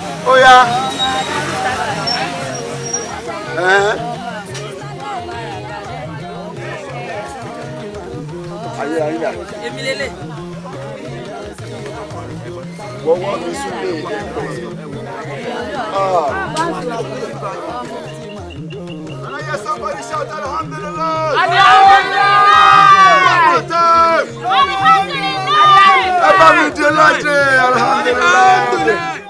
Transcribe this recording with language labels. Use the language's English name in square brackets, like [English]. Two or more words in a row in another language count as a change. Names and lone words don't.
[Yoruba] Ó yá. Ẹ̀hẹ́n. Ayé, ayé dà. Èmi lélẹ̀. Wọ́n wọ́n mi sún lé wọ́n. Ah. [English] Can I hear somebody shout alhamdulillah? Alhamdulillah! One more time. Alhamdulillah! [Yoruba] Ẹ bá mi dé ládé, alhamdulillah.